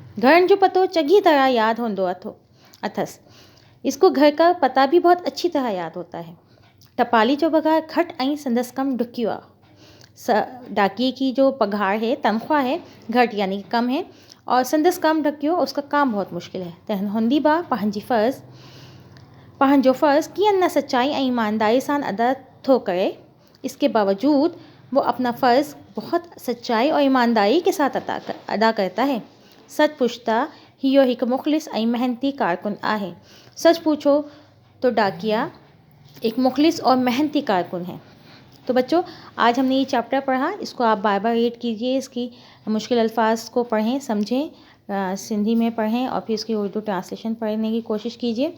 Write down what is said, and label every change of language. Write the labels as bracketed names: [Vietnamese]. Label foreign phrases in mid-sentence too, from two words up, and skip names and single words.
[Sindhi] घर जो पतो चंगी तरह याद होंदो अथस। [Urdu] اس کو گھر کا پتا بھی بہت اچھی طرح یاد ہوتا ہے. [Sindhi] टपाली जो पगार घट आई संदस कम ढुकियो आ। [Urdu] ڈاکیے کی جو پگار ہے، تنخواہ ہے، گھٹ یعنی کہ کم ہے، اور [Sindhi] संदस कम ढकियो [Urdu] اس کا کام بہت مشکل ہے. [Sindhi] तहन हुंदी बा पंहिंजो फ़र्ज़ कीअं न सच्चाई ऐं ईमानदारी सां अदा थो करे। [Urdu] اس کے باوجود وہ اپنا فرض بہت سچائی اور ایمانداری کے ساتھ ادا کرتا ہے. [Sindhi] सच पुछता हियो हिकु मुख़लिस ऐं मेहनती कारकुन आहे। [Urdu] سچ پوچھو تو ڈاکیا ایک مخلص اور محنتی کارکن ہے. تو بچو، آج ہم نے یہ چیپٹر پڑھا، اس کو آپ بار بار ریڈ کیجیے، اس کی مشکل الفاظ کو پڑھیں، سمجھیں، سندھی میں پڑھیں اور پھر اس کی اردو ٹرانسلیشن پڑھنے کی کوشش کیجیے.